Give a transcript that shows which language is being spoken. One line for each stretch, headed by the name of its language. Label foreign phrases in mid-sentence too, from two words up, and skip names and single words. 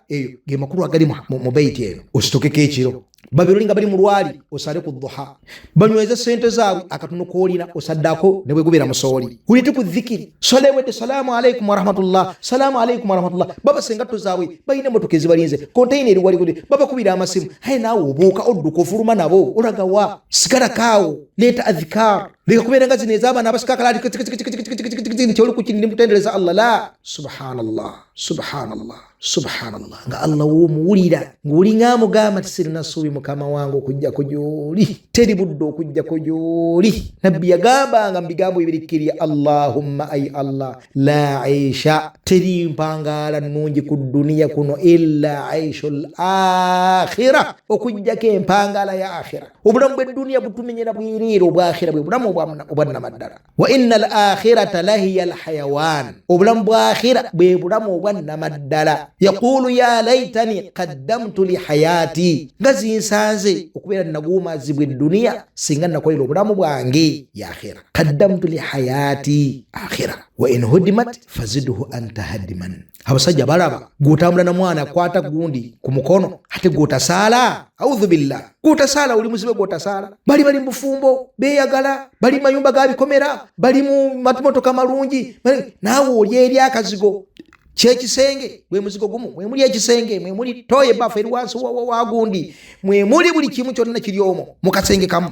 Ganda: Eyo ge makulu agali mu baiti eno. Ositokeko ekiro, babiri nga bali mu lwali, osale ku dduha, banyweze sente zaabwe akatono koolina osaddako ne bwe gubeera musooli, ulite ku dhikiri, solewedde
Arabic: السلام عليكم ورحمة الله, السلام عليكم ورحمة الله.
Ganda: Baba sengatto zaabwe balina emmotoka ezibalinze, konteyina eri wali babakubira amasimu, aye naawe obuuka odduka ofuluma nabo, olaga wa? Sigala kaawo, leeta adhikar, leka kubeera nga zino ez'abaana abasikakalaali nti oli ku kindi mutendereza Allah.
Arabic: لا، سبحان الله، سبحان الله، سبحان الله,
Ganda: nga Allah w'omuwulira, ng'oli ng'amugamba nti sirina ssuubi mukama wange okujjako gy'oli, teri budde okujjako gy'oli. Nabbi yagambanga mu bigambo ebirikkirya,
Arabic: اللهم أي الله، لا عيش,
Ganda: teri mpangaala nnungi ku dduniya kuno
Arabic: إلا عيش الآخرة,
Ganda: okujjako empangaala ya akhira. Obulamu bw'edduniya butumenyera bwiriira, obwakhira bwe bulamu obwannamaddala.
Arabic: وإن الآخرة لهي الحيوان,
Ganda: obulamu bwa akhira bwe bulamu obwannamaddala.
Arabic: يقول يا ليتني قدمت لحياتي,
Ganda: nga zinsanze okubeera naguumazibwa edduniya singa nakolera obulamu bwange ya akhira.
Arabic: قدمت لحياتي آخرة. وإن هدمت فزده أنت هدما.
Ganda: Abasajja balaba gutambula na mwana akwata gundi ku mukono, ate gotasaala,
Arabic: أعوذ بالله,
Ganda: gotasaala, oli muzibe gotasaala. Bali mufumbo beeyagala, bali mayumba ga bikomera, bali mu matomotoka malungi, naawe oli eri akazigo kyekisenge, mwe muzigo gumu, mwe muli ekisenge, mwe muli toye bafu eri wansi wa gundi, mwe muli buli kimu kyonna kiri omwo mu kasenge kamu.